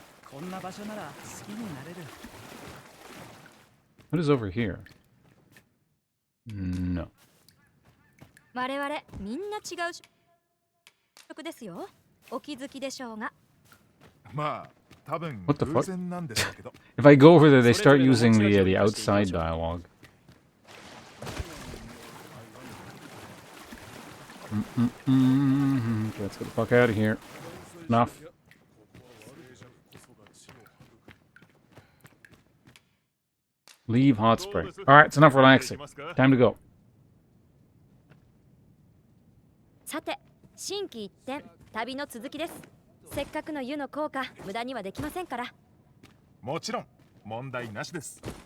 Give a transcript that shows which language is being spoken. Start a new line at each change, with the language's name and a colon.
Japanese: こんな場所なら好きになれる。
English: What is over here? No.
Japanese: 我々みんな違う職ですよお気づきでしょうがまあ多分
English: What the fuck?
Japanese: 偶然なんでしょうけど
English: If I go over there, they start using the outside dialogue. Okay, let's get the fuck out of here. Enough. Leave hot spring. Alright, it's enough relaxing. Time to go.
Japanese: さて心機一転旅の続きですせっかくの湯の効果無駄にはできませんからもちろん問題なしです